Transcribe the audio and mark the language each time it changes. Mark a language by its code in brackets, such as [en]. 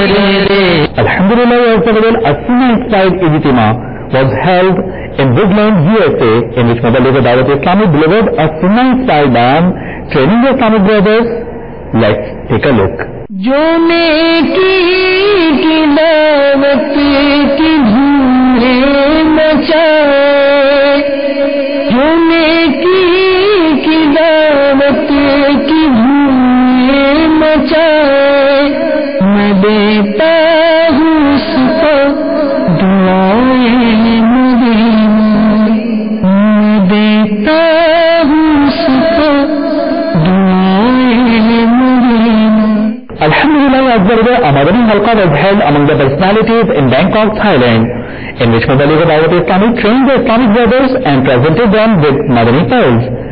[en] A Sunnah-inspired ijtima was held in Woodland, USA, in which Muballigh Dawat Islami delivered a Sunnah-inspired bayan training the Islamic brothers. Let's take a look. [ur] جو نیکی کی دعوت کی دھومیں مچائے، جو نیکی کی دعوت کی دھومیں مچائے، میں دیتا ہوں اس کو دعائیں مدینہ، میں دیتا ہوں اس کو دعائیں مدینہ. [en] Alhamdulillah, a Madani Halqa was held among the personalities in Bangkok, Thailand, in which Muballigh Dawat Islami trained the Islamic brothers and presented them with Madani pearls.